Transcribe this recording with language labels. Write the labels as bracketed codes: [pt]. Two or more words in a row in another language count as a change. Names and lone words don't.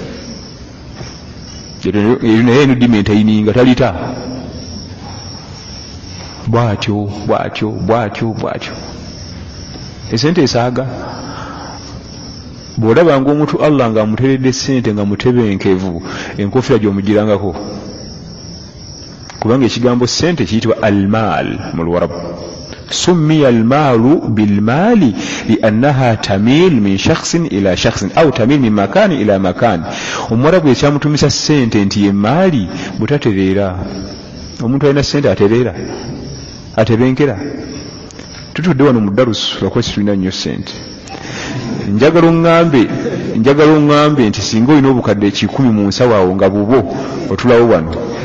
[lg] naye eno dimentaini nga talita bwatyo esente esaaga bw'olabanga omuntu Allah ng'amuteredde ssente nga mutebenkevu enkofira gy'omugirangako kubanga ekigambo ssente kiyitibwa almaal mu Luwarabu [ar] سمي المال بالمال لأنه تميل من شخص إلى شخص أو تميل من مكان إلى مكان [lg] Omwarabu ekyamutumisa ssente nti ye maali butatereera omuntu alina ssente atebenkera tutudde wano mu darusu lwakuba tulina nnyo ssente njagala oŋŋambe nti singa olina obukadde 10 mu nsawo awo nga bubo otulawo wano